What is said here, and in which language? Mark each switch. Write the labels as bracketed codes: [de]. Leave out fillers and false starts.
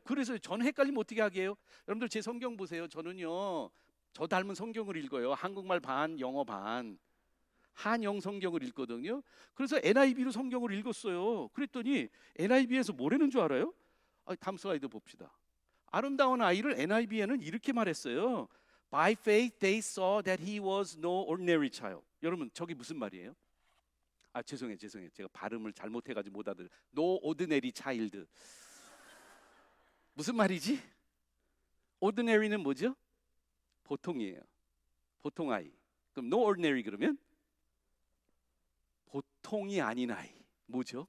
[ko] 그래서 저는 헷갈리면 어떻게 하게 해요? 여러분들, 제 성경 보세요. 저는요, 저 닮은 성경을 읽어요. 한국말 반, 영어 반, 한영 성경을 읽거든요. 그래서 NIV로 성경을 읽었어요. 그랬더니 NIV에서 뭐라는 줄 알아요? 다음 슬라이드 봅시다. 아름다운 아이를 NIV에는 이렇게 말했어요. [en] By faith they saw that he was no ordinary child. [ko] 여러분, 저기 무슨 말이에요? 죄송해요. 제가 발음을 잘못해가지고 못 알아들어요. [en] No ordinary child. [ko] 무슨 말이지? ordinary는 뭐죠? 보통이에요. 보통 아이. 그럼 no ordinary 그러면 보통이 아닌 아이. 뭐죠?